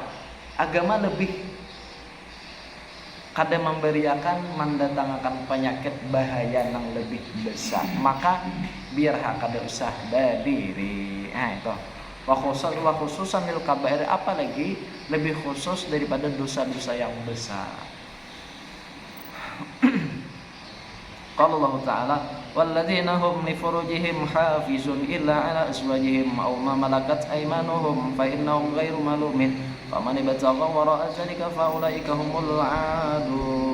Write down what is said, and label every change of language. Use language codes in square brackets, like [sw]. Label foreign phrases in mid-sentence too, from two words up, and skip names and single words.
[bjn] Agama lebih kada memberiakan mendatangkan penyakit bahaya nang lebih besar. Maka biar kada usah berdiri. Nah itu. [ar] وخصوصا للكبائر, [id] apalagi lebih khusus daripada dosa-dosa yang besar. [ar] قال الله تعالى والذين هم لفروجهم حافظون إلا على أزواجهم أو ما ملكت أيمانهم فإنهم غير ملومين فمن ابتغى وراء ذلك فأولئك هم العادون.